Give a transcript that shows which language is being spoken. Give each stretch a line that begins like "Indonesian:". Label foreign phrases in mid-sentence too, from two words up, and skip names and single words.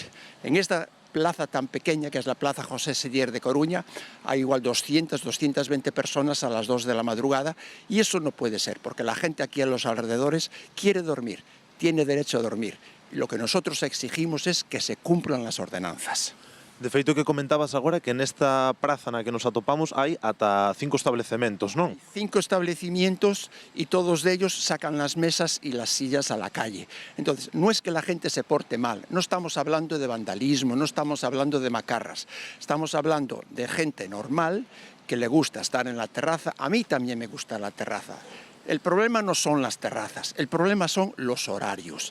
Spanish: En esta plaza tan pequeña, que es la Plaza José Seller de Coruña, hay igual 220 personas a las 2 de la madrugada y eso no puede ser, porque la gente aquí en los alrededores quiere dormir, tiene derecho a dormir. Y lo que nosotros exigimos es que se cumplan las ordenanzas.
Galician: De feito, que comentabas agora que nesta praza na que nos atopamos hai ata 5 establecementos, non?
Spanish: 5 establecimientos y todos de ellos sacan las mesas y las sillas a la calle. Entonces, no es que la gente se porte mal, no estamos hablando de vandalismo, no estamos hablando de macarras, estamos hablando de gente normal que le gusta estar en la terraza. A mí también me gusta la terraza. El problema no son las terrazas, el problema son los horarios.